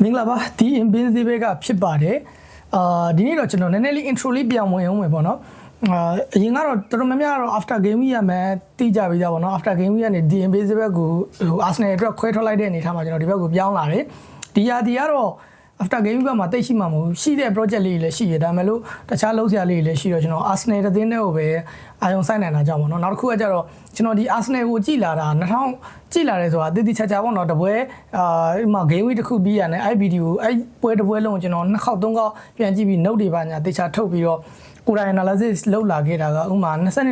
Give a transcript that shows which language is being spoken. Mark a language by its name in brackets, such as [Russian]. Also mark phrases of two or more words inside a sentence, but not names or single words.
[Burmese] မင်္ဂလာပါဒီ Invincible ကဖြစ်ပါတယ်ဒီနေ့တော့ကျွန်တော်နည်းနည်းလေး intro လေးပြန်ဝင်အောင်မယ်ပေါ့နော်အရင်ကတော့တော်တော်များများတော့ [English] after game week [Burmese] ရမယ်တိကြပြီးသားပေါ့နော် [English] after game week [Burmese] ကနေဒီ Invincible ကိုArsenal အတွက်ခွဲထွက်လိုက်တဲ့အနေထားမှာကျွန်တော်ဒီဘက်ကိုပြောင်းလာတယ်ဒီရာဒီကတော့ [English] after game week [Burmese] မှာတိတ်ရှိမှာမဟုတ် ရှိတဲ့ project လေးတွေလည်းရှိရဒါပေမဲ့လို့တခြားလုံးစရာလေးတွေလည်းရှိတော့ကျွန်တော် Arsenal တဲ့တင်းတွေကိုပဲအာရုံစိုက်နိုင်တာကြောင့်ပေါ့နော်နောက်တစ်ခုကကျတော့ကျွန်တော်ဒီ Arsenal ကိုကြည်လာတာ2000ကြည်လာတယ်ဆိုတာတိတိကျကျပေါ့နော်တပွဲဒီ မှာ [English] game week [Burmese] တစ်ခုပြီးရတယ်အဲ့ video အဲ့ပွဲတစ်ပွဲလုံးကျွန်တော်2ခေါက်3ခေါက်ပြန်ကြည့်ပြီး note တွေပါညာတေချာထုတ်ပြီးတော့ကိုယ်တိုင် analysis လုပ်လာခဲ့တာကဥမာ20